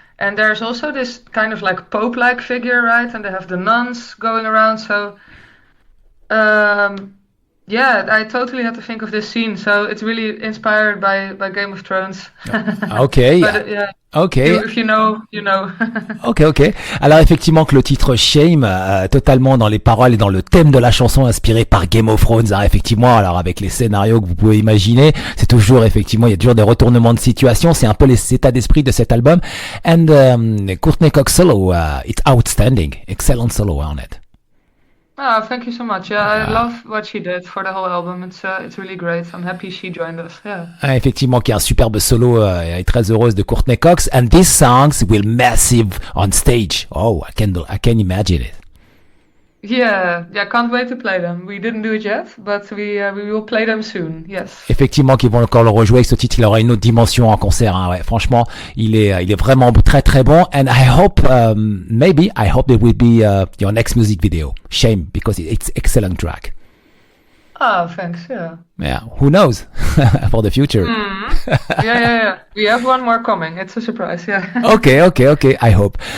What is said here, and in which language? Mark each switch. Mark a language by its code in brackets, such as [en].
[en] And there's also this kind of like Pope-like figure, right? And they have the nuns going around, so yeah, I totally had to think of this scene. So it's really inspired by Game of Thrones. Okay. But, yeah. Okay. If you know, you know. Ok. [fr] Alors effectivement que le titre Shame, totalement dans les paroles et dans le thème de la chanson inspiré par Game of Thrones, hein, effectivement, alors avec les scénarios que vous pouvez imaginer, c'est toujours effectivement, il y a toujours des retournements de situation, c'est un peu les états d'esprit de cet album. [en] And Courtney Cox solo, it's outstanding, excellent solo on it. Oh, thank you so much. Yeah, I love what she did for the whole album. It's really great. I'm happy she joined us. Yeah. [fr] Effectivement, qui est un superbe solo et très heureuse de Courtney Cox. [en] And these songs will massive on stage. Oh, I can imagine it. Yeah, can't wait to play them. We didn't do it yet, but we will play them soon. Yes. [fr] Effectivement, qu'ils vont encore le rejouer avec ce titre. Il aura une autre dimension en concert. Hein, ouais. Franchement, il est vraiment très très bon. [en] And I hope it will be your next music video. Shame, because it's excellent track. Oh, thanks. Yeah. Yeah. Who knows for the future? Yeah. We have one more coming. It's a surprise. Yeah. Okay. I hope.